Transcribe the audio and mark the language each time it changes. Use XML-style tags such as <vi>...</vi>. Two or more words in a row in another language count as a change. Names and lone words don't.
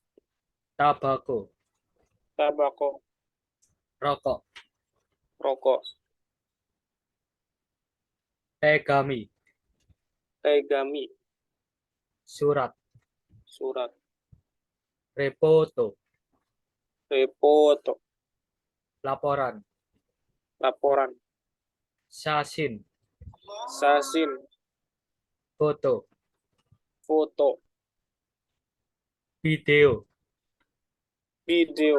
<ja>Tabako, Tabako,</ja> <id>rokok. Rokok.</id> <ja>Tegami, Tegami.</ja> <id>surat. Surat.</id> <ja>Repoto, Repoto.</ja> <id>laporan. Laporan.</id> <ja>Sasin, Sasin.</ja> <id>foto. Foto.</id> <ja>Video, Video.</ja>